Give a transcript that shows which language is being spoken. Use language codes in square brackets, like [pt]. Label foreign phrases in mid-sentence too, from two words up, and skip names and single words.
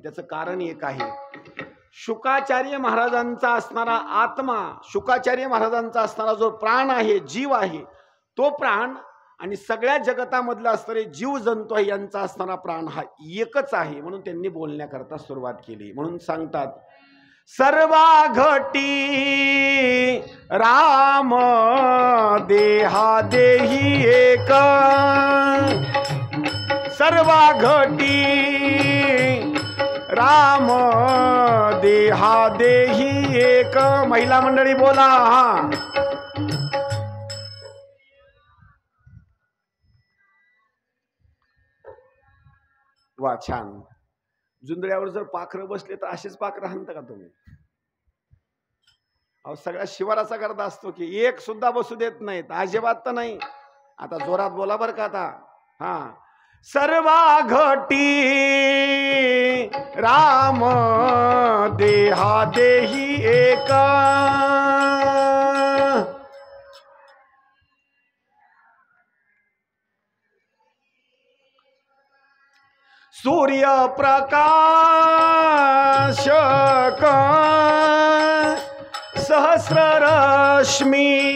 [mr] त्याचं कारण एक आहे, शुकाचार्य महाराजांचा असणारा आत्मा, शुकाचार्य महाराजांचा असणारा जो प्राण आहे, जीव आहे, तो प्राण आणि सगळ्या जगतामधला असणारे जीव जंतू आहे यांचा असणारा प्राण हा एकच आहे. म्हणून त्यांनी बोलण्याकरता सुरुवात केली. म्हणून सांगतात, सर्वा घटी राम देहा देही एक, सर्वा घटी राम देहा देही एक. महिला मंडळी बोला. वा छान. जुंधळ्यावर जर पाखरं बसले तर असेच पाखरं हाणता का तुम्ही? अहो सगळ्या शिवाराचा करता असतो की एक सुद्धा बसू देत नाहीत, अजिबात तर नाही. आता जोरात बोला बरं का आता. हा. सर्वा घटी राम देहा देही एक, सूर्य प्रकाशक सहस्र रश्मी,